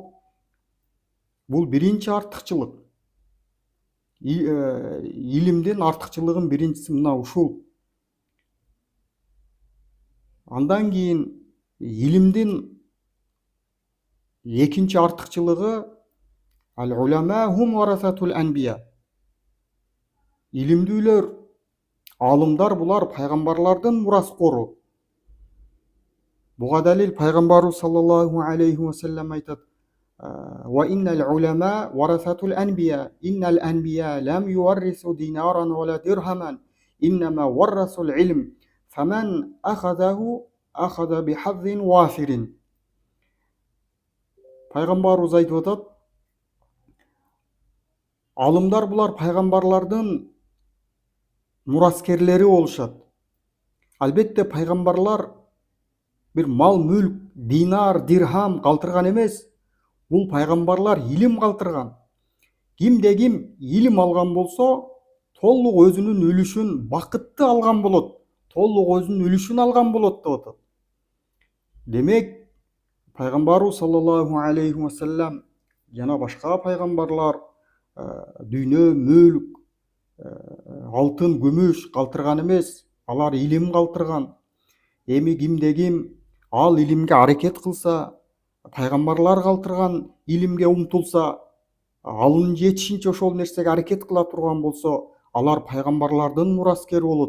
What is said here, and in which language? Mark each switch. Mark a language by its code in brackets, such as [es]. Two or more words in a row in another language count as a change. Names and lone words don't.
[ky] Бул биринчи артыкчылык. Илимдин артыкчылыгын биринчиси мына ушул. Андан кийин илимдин экинчи артыкчылыгы [ar] العلماء هم ورثة الأنبياء. [ky] Илимдүүлөр, алымдар булар пайгамбарлардын мураскору. Буга далил пайгамбарыбыз [ar] صلى الله عليه وسلم айтат: "وإن العلماء ورثة الأنبياء، إن الأنبياء لم يورثوا دينارا ولا درهما، إنما ورثوا العلم، فمن أخذه أخذ بحظ وافر." [ky] Пайгамбарыбыз айтып атат: алымдар булар пайгамбарлардын мураскерлери болушат. Албетте пайгамбарлар бир мал мүлк, динар, дирхам калтырган эмес. Бул пайгамбарлар илим калтырган. Кимде ким илим алган болсо, толук өзүнүн үлүшүн, бакытты алган болот. Толук өзүнүн үлүшүн алган болот деп атат. Демек, пайгамбарыбыз [ar] صلى الله عليه وسلم [ky] жана башка пайгамбарлар дүйнө, мүлк, алтын, күмүш калтырган эмес, алар илим калтырган. Эми кимде ким ал илимге аракет кылса, пайгамбарлар калтырган илимге умтулса, алынын жетишинче ошол нерсеге аракет кыла турган болсо, алар пайгамбарлардын мураскери болот.